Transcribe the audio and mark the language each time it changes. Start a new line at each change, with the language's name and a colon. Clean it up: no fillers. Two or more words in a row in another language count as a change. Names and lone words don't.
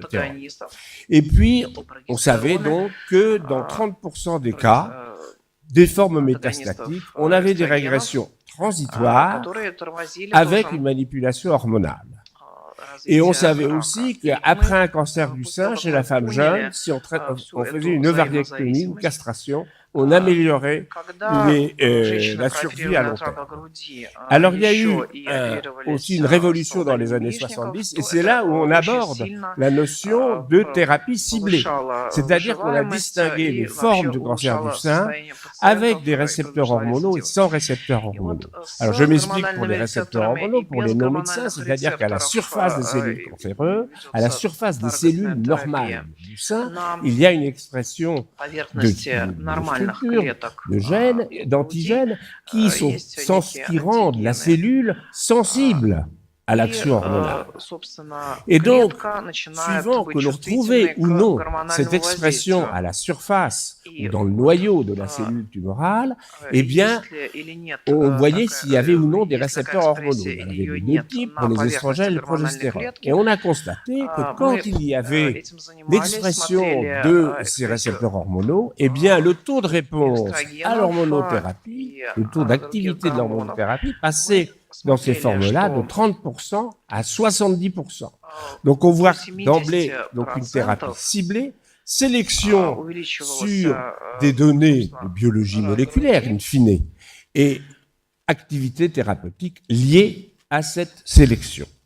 French: Et puis, on savait donc que dans 30% des cas, des formes métastatiques, on avait des régressions transitoires avec une manipulation hormonale. Et on savait aussi qu'après un cancer du sein, chez la femme jeune, si on faisait une ovariectomie, une castration, on améliorait
Russian: Когда женщины
French: la survie
Russian: прооперировали
French: à long
Russian: от рака
French: terme.
Russian: груди,
French: Alors, il y a eu
Russian: еще и оперировались
French: aussi une révolution dans les années
Russian: яичников,
French: 70, et
Russian: то
French: c'est
Russian: это
French: là où on
Russian: очень
French: aborde
Russian: сильно
French: la notion de thérapie ciblée.
Russian: повышало
French: C'est-à-dire qu'on a
Russian: выживаемость
French: distingué
Russian: и
French: les
Russian: вообще
French: formes de cancer du
Russian: улучшало
French: sein
Russian: состояние
French: avec
Russian: пациентов
French: des
Russian: и
French: récepteurs
Russian: продолжали
French: hormonaux et
Russian: делать.
French: sans récepteurs
Russian: И вот
French: hormonaux.
Russian: с
French: Alors, je m'explique pour
Russian: гормональными
French: les récepteurs
Russian: рецепторами
French: hormonaux,
Russian: и
French: pour
Russian: без
French: les non-médecins,
Russian: гормональных
French: c'est-à-dire qu'à la
Russian: рецепторов
French: surface des cellules cancéreuses, à la
Russian: ведется
French: surface des cellules
Russian: таргетная
French: normales
Russian: терапия.
French: du sein,
Russian: На
French: il y a une expression
Russian: поверхности нормальных
French: structures,
Russian: клеток
French: de gènes,
Russian: груди
French: d'antigènes qui
Russian: есть некие
French: qui rendent la
Russian: антигены.
French: cellule sensible à
Russian: И,
French: l'action hormonale.
Russian: собственно,
French: Et donc,
Russian: клетка начинает
French: suivant
Russian: быть
French: que l'on
Russian: чувствительной
French: trouvait ou
Russian: к
French: non
Russian: гормональному
French: cette expression
Russian: воздействию.
French: à la surface
Russian: И
French: ou dans le
Russian: вот,
French: noyau de la cellule tumorale, eh bien,
Russian: есть ли или нет
French: on voyait s'il y avait ou non des
Russian: есть
French: récepteurs
Russian: такая
French: hormonaux.
Russian: экспрессия
French: Il y en
Russian: или
French: avait
Russian: ее
French: de deux
Russian: нет
French: types,
Russian: на
French: pour les
Russian: поверхности
French: estrogènes et le
Russian: гормональной
French: progestérone.
Russian: клетки.
French: Et on a constaté que
Russian: Мы
French: quand il y avait
Russian: этим занимались,
French: l'expression
Russian: смотрели
French: de ces
Russian: экспрессию
French: récepteurs hormonaux, eh bien, le taux de réponse à
Russian: эстрогенов
French: l'hormonothérapie,
Russian: и
French: le taux
Russian: других
French: d'activité de
Russian: гормонов.
French: l'hormonothérapie
Russian: Мы
French: passait dans ces
Russian: смотрели,
French: formes-là de
Russian: что
French: 30% à 70%. Donc, on voit d'emblée donc une thérapie
Russian: 70%
French: ciblée, sélection
Russian: увеличивалось
French: sur des données de biologie moléculaire, in fine, et activité thérapeutique liée à cette sélection.